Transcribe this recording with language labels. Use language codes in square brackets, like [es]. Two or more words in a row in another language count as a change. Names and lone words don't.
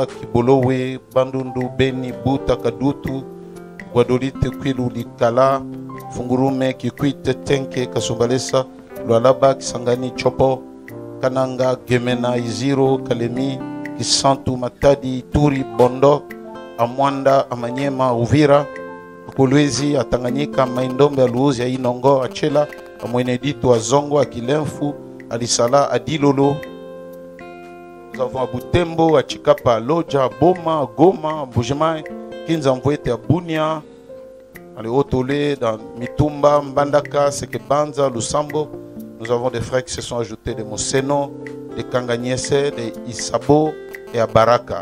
[fr] Kibolowe, Bandundu, Beni, Buta, Kadutu, Guadolite, Kwilu, Likala, Fungurume, Kikwite, Tenke, Kasumbalesa, Lualaba, Kisangani, Chopo, Kananga, Gemena, Iziro, Kalemi, Kisantu, Matadi, Turi, Bondo, Amwanda, Amanyema, Uvira, Kolwezi, Atanganyika, Maindombe, Aluozi, Inongo, Achela, Amwenedito, Azongo, Akilenfu, Alisala, Adilolo. Nous avons à Butembo, à Chikapa, à Loja, à Boma, à Goma, à Boujemai, Kinzamvouete, à Bunia, à Léotolé, dans Mitumba, Mbandaka, Sekebanza, Lusambo. Nous avons des frères qui se sont ajoutés de Moseno, de Kanganyese, de Isabo et à Baraka.